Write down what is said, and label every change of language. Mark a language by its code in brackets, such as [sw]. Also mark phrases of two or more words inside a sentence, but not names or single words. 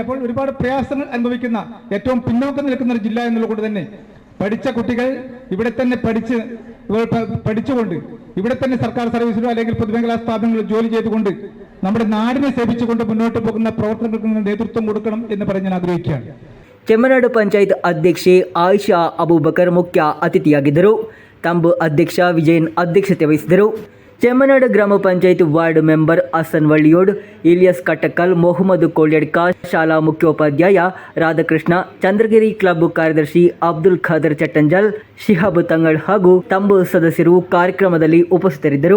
[ml] അപ്പോൾ ഒരുപാട് പ്രയാസങ്ങൾ അനുഭവിക്കുന്ന ഏറ്റവും പിന്നോക്കം നിൽക്കുന്ന ഒരു ജില്ല എന്നുള്ളത് തന്നെ പഠിച്ച കുട്ടികൾ ഇവിടെ തന്നെ പഠിച്ചുകൊണ്ട് ഇവിടെ തന്നെ സർക്കാർ സർവീസിലോ അല്ലെങ്കിൽ പൊതുമേഖലാ സ്ഥാപനങ്ങളിലോ ജോലി ചെയ്തുകൊണ്ട് നമ്മുടെ നാടിനെ സേവിച്ചുകൊണ്ട് മുന്നോട്ട് പോകുന്ന പ്രവർത്തനങ്ങൾക്ക് നേതൃത്വം കൊടുക്കണം എന്ന് പറഞ്ഞ് ഞാൻ ആഗ്രഹിക്കുകയാണ്. [kn] ಚೆಮ್ಮನಾಡು ಪಂಚಾಯತ್ ಅಧ್ಯಕ್ಷೆ ಆಯಿಷಾ ಅಬೂಬಕರ್ ಮುಖ್ಯ ಅತಿಥಿಯಾಗಿದ್ದರು. ತಂಬು ಅಧ್ಯಕ್ಷ ವಿಜಯನ್ ಅಧ್ಯಕ್ಷತೆ ವಹಿಸಿದರು. ಚೆಮ್ಮನಾಡು ಗ್ರಾಮ ಪಂಚಾಯತ್ ವಾರ್ಡ್ ಮೆಂಬರ್ ಹಸನ್ ವಳ್ಳಿಯೋಡ್, ಇಲಿಯಾಸ್ ಕಟ್ಟಕಲ್, ಮೊಹಮ್ಮದ್ ಕೋಳ್ಯಡ್ಕ, ಶಾಲಾ ಮುಖ್ಯೋಪಾಧ್ಯಾಯ ರಾಧಾಕೃಷ್ಣ, ಚಂದ್ರಗಿರಿ ಕ್ಲಬ್ ಕಾರ್ಯದರ್ಶಿ ಅಬ್ದುಲ್ ಖಾದರ್ ಚಟ್ಟಂಜಲ್, ಶಿಹಾಬ್ ತಂಗಳ್ ಹಾಗೂ ತಂಬು ಸದಸ್ಯರು ಕಾರ್ಯಕ್ರಮದಲ್ಲಿ ಉಪಸ್ಥಿತರಿದ್ದರು.